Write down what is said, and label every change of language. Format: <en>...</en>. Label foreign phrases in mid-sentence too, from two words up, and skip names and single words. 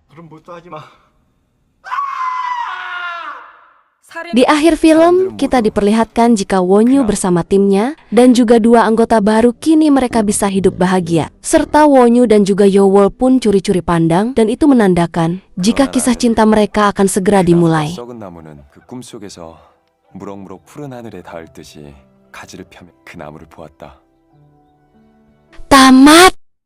<id>Di akhir film, kita diperlihatkan jika Wonyu bersama timnya dan juga 2 anggota baru kini mereka bisa hidup bahagia. Serta Wonyu dan juga Yowol pun curi-curi pandang dan itu menandakan jika kisah cinta mereka akan segera dimulai.</id> <ko>썩은 나무는 그 꿈속에서 무럭무럭 푸른 하늘에 닿을 듯이 가지를 펴며 그 나무를 보았다.</ko> <id>Tamat!</id>